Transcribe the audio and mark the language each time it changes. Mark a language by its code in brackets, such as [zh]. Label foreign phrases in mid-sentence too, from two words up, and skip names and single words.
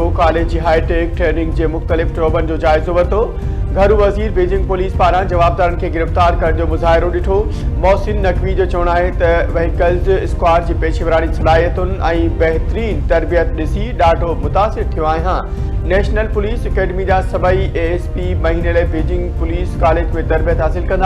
[sd] कॉलेज की [en] hi-tech training [sd] के मुख्तलिफ शोबन जो जायज़ो वरतो। घरू वजीर बीजिंग पुलिस पारा जवाबदारन के गिरफ्तार कर जो मुजाहिरो ॾिठो। मोहसिन नकवी जो चवण है त [en] vehicles squad [sd] की पेशेवरानी सलाहियतुन और बेहतरीन तरबियत ॾिसी ॾाढो मुतासिर थियो आहियां। नेशनल पुलिस अकेडमी जा सभई ASP महीने लाइ बीजिंग पुलिस कॉलेज में तरबियत हासिल कंदा।